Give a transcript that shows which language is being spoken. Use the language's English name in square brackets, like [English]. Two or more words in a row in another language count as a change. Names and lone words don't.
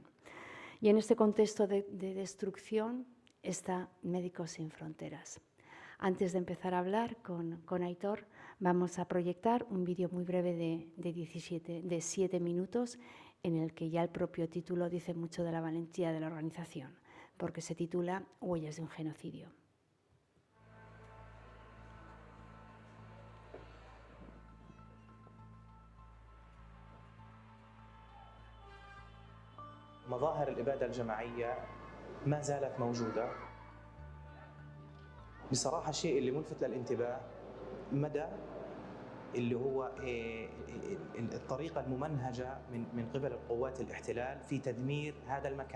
[Spanish] Y en este contexto de destrucción está Médicos Sin Fronteras. Antes de empezar a hablar con Aitor, vamos a proyectar un vídeo muy breve de 7 minutos en el que ya el propio título dice mucho de la valentía de la organización, porque se titula Huellas de un genocidio. [Arabic] مظاهر الإبادة الجماعية ما زالت موجودة. بصراحة الشيء اللي ملفت للانتباه مدى اللي هو الطريقة الممنهجة من قبل القوات الاحتلال في تدمير هذا المكان.